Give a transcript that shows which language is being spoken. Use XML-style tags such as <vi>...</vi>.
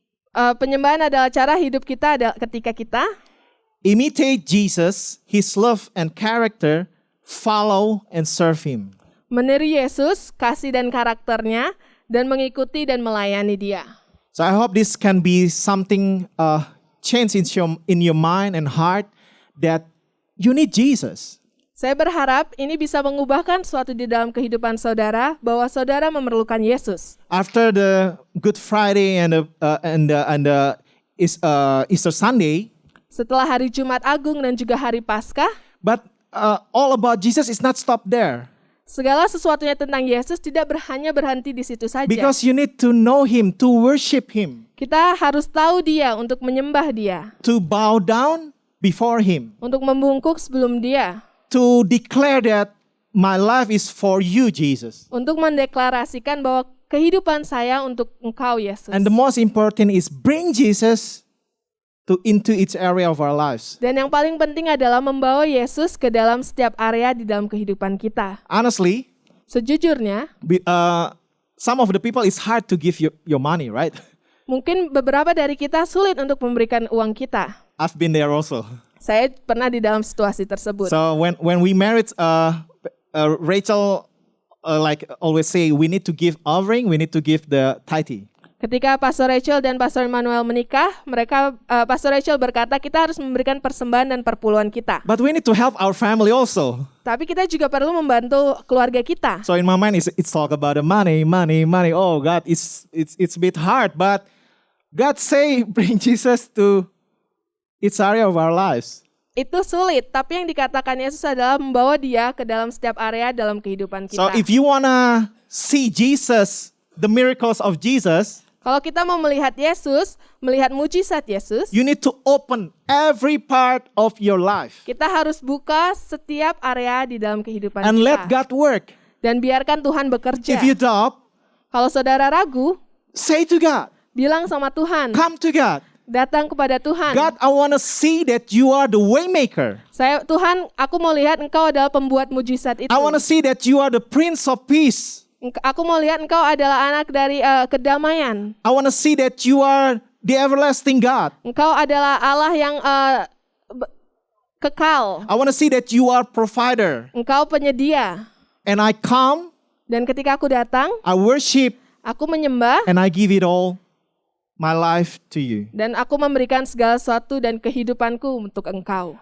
<id>Penyembahan adalah cara hidup kita ketika kita</id> <en>imitate Jesus, His love and character, follow and serve Him.</en> <id>meniru Yesus, kasih dan karakternya, dan mengikuti dan melayani Dia.</id> <en>So I hope this can be something change in your mind and heart that you need Jesus.</en> <id>Saya berharap ini bisa mengubahkan sesuatu di dalam kehidupan saudara, bahwa saudara memerlukan Yesus.</id> <en>After the Good Friday and the Easter Sunday,</en> <id>Setelah hari Jumat Agung dan juga hari Paskah,</id> <en>But all about Jesus is not stop there.</en> <id>segala sesuatunya tentang Yesus tidak hanya berhenti di situ saja.</id> <en>Because you need to know Him, to worship Him,</en> <id>Kita harus tahu Dia untuk menyembah Dia,</id> <en>to bow down before Him,</en> <id>untuk membungkuk sebelum Dia,</id> <en>to declare that my life is for you, Jesus.</en> <id>untuk mendeklarasikan bahwa kehidupan saya untuk Engkau, Yesus.</id> <en>And the most important is bring Jesus into each area of our lives.</en> <id>Dan yang paling penting adalah membawa Yesus ke dalam setiap area di dalam kehidupan kita.</id> <en>Honestly,</en> <id>Sejujurnya,</id> <en>some of the people it's hard to give your money, right?</en> <id>mungkin beberapa dari kita sulit untuk memberikan uang kita.</id> <en>I've been there also.</en> <id>Saya pernah di dalam situasi tersebut.</id> <en>So when we married, Rachel like always say we need to give offering, we need to give the tithe.</en> <id>Ketika Pastor Rachel dan Pastor Emmanuel menikah, Pastor Rachel berkata kita harus memberikan persembahan dan perpuluhan kita.</id> <en>But we need to help our family also.</en> <id>Tapi kita juga perlu membantu keluarga kita.</id> <en>So in my mind, it's talk about the money. Oh God, it's a bit hard, but God say bring Jesus to each area of our lives.</en> <id>Itu sulit, tapi yang dikatakan Yesus adalah membawa Dia ke dalam setiap area dalam kehidupan kita.</id> <en>So if you wanna see Jesus, the miracles of Jesus,</en> <id>Kalau kita mau melihat Yesus, melihat mujizat Yesus,</id> <en>you need to open every part of your life</en> <id>kita harus buka setiap area di dalam kehidupan</id> <en>and</en> <id>kita.</id> <en>let God work.</en> <id>Dan biarkan Tuhan bekerja.</id> <en>If you doubt,</en> <id>Kalau saudara ragu,</id> <en>say to God,</en> <id>bilang sama Tuhan,</id> <en>come to God.</en> <id>datang kepada Tuhan.</id> <en>God, I wanna see that you are the way maker.</en> <id>Tuhan, aku mau lihat Engkau adalah pembuat mujizat itu.</id> <en>I wanna see that you are the Prince of Peace.</en> <id>Aku mau lihat Engkau adalah anak dari kedamaian.</id> <en>I wanna see that you are the everlasting God.</en> <id>Engkau adalah Allah yang kekal.</id> <en>I wanna see that you are provider.</en> <id>Engkau penyedia.</id> <en>And I come,</en> <id>Dan ketika aku datang,</id> <en>I worship,</en> <id>aku menyembah,</id> <en>and I give it all, my life to you.</en> <id>dan aku memberikan segala sesuatu dan kehidupanku untuk Engkau.</id>